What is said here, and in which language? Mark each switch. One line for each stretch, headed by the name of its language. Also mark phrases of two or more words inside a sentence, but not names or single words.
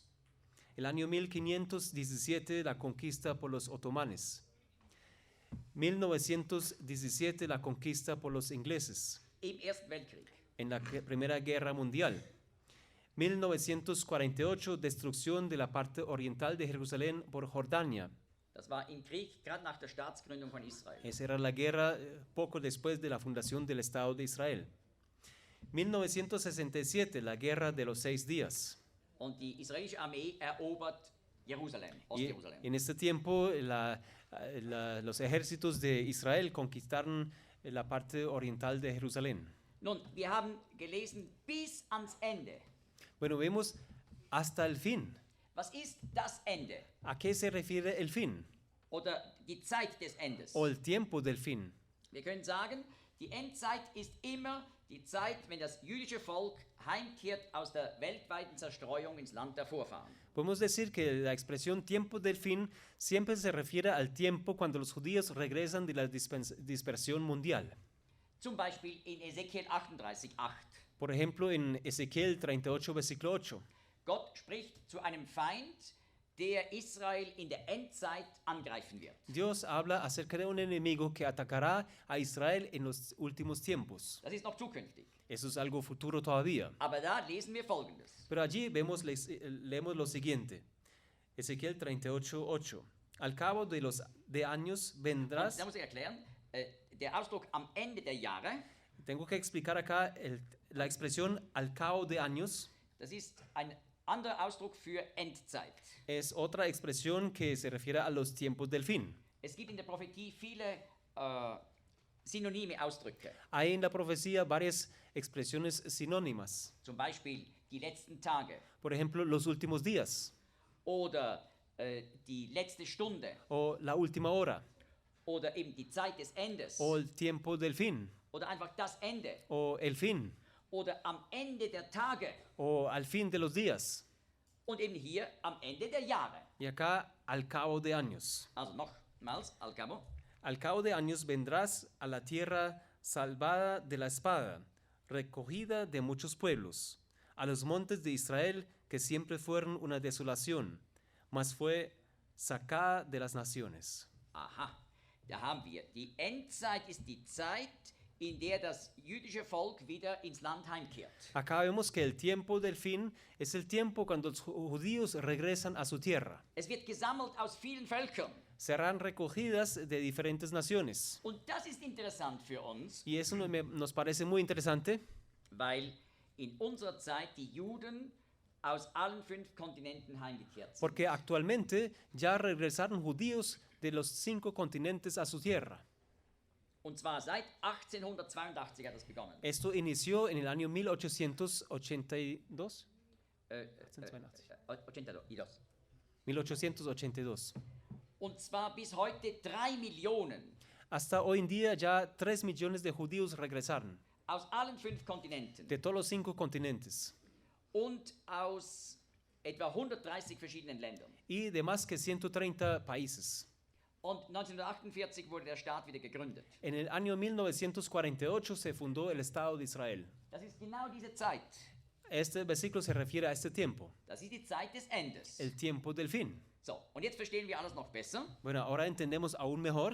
Spanish: El año 1517, la conquista por los otomanes. 1917, la conquista por los ingleses.
German: Im Ersten Weltkrieg.
Spanish: En la Primera Guerra Mundial. 1948, destrucción de la parte oriental de Jerusalén por Jordania.
German: Das war im Krieg, gerade nach der Staatsgründung von Israel.
Spanish: Esa era la guerra poco después de la fundación del Estado de Israel. 1967, la Guerra de los 6 días.
German: Und die israelische Armee erobert Jerusalem,
Spanish: Y
German: Ostjerusalem.
Spanish: en este tiempo, los ejércitos de Israel conquistaron la parte oriental de Jerusalén.
German: Nun, wir haben gelesen bis ans Ende.
Spanish: Bueno, vemos hasta el fin.
German: Was ist das Ende?
Spanish: ¿A qué se refiere el fin?
German: Oder die Zeit des Endes?
Spanish: O el tiempo del fin.
German: Wir können sagen, die Endzeit ist immer die Zeit, wenn das jüdische Volk heimkehrt aus der weltweiten Zerstreuung ins Land der Vorfahren.
Spanish: Podemos decir que la expresión tiempo del fin siempre se refiere al tiempo cuando los judíos regresan de la dispersión mundial.
German: Zum Beispiel in Ezekiel 38,8.
Spanish: Por ejemplo, en Ezequiel 38, versículo 8.
German: Gott spricht zu einem Feind, der Israel in der Endzeit angreifen wird.
Spanish: Dios habla acerca de un enemigo que atacará a Israel en los últimos tiempos.
German: Das ist noch zukünftig.
Spanish: Eso es algo futuro todavía.
German: Aber da lesen wir Folgendes.
Spanish: Pero allí leemos lo siguiente. Ezequiel 38, 8. Al cabo de años vendrás...
German: Da muss ich erklären, der Ausdruck am Ende der Jahre,
Spanish: Tengo que explicar acá la expresión al cabo de años.
German: das ist ein anderer Ausdruck für Endzeit.
Spanish: Es otra expresión que se refiere a los tiempos del fin.
German: Es gibt in der Prophetie viele synonyme Ausdrücke.
Spanish: Hay en la profecía varias expresiones sinónimas.
German: Zum Beispiel die letzten Tage
Spanish: Por ejemplo, los últimos días
German: oder die letzte Stunde
Spanish: o la última hora
German: oder eben die Zeit des Endes
Spanish: o el tiempo del fin
German: oder einfach das Ende
Spanish: o el fin
German: oder am Ende der Tage
Spanish: o al fin de los días
German: und eben hier am Ende der Jahre.
Spanish: y acá al cabo de años.
German: Also nochmals,
Spanish: al cabo. Al cabo de años vendrás a la tierra salvada de la espada, recogida de muchos pueblos, a los montes de Israel que siempre fueron una desolación, mas fue sacada de las naciones.
German: Aha, da haben wir. Die Endzeit ist die Zeit, in der das jüdische Volk wieder ins Land heimkehrt.
Spanish: Acá vemos que el tiempo del fin es el tiempo cuando los judíos regresan a su tierra.
German: Es wird gesammelt aus vielen Völkern.
Spanish: Serán recogidas de diferentes naciones.
German: Und das ist interessant für uns,
Spanish: Y eso nos parece muy interesante.
German: weil in unserer Zeit die Juden aus allen 5 Kontinenten heimgekehrt sind.
Spanish: Porque actualmente ya regresaron judíos de los 5 continentes a su tierra.
German: Und zwar seit 1882 hat das begonnen.
Spanish: Esto inició en el año 1882. 82. 1882.
German: Und zwar bis heute 3 Millionen
Spanish: Hasta hoy en día ya 3 millones de judíos regresaron
German: aus allen 5 Kontinenten
Spanish: de todos los 5 continentes
German: und aus etwa 130 verschiedenen Ländern.
Spanish: y de más que 130 países.
German: Und 1948 wurde der Staat wieder gegründet.
Spanish: En el año 1948 se fundó el Estado de Israel.
German: Das ist genau diese Zeit.
Spanish: Este versículo se refiere a este tiempo,
German: Das ist die Zeit des Endes.
Spanish: el tiempo del fin.
German: So, und jetzt verstehen wir alles noch besser.
Spanish: Bueno, ahora entendemos aún mejor.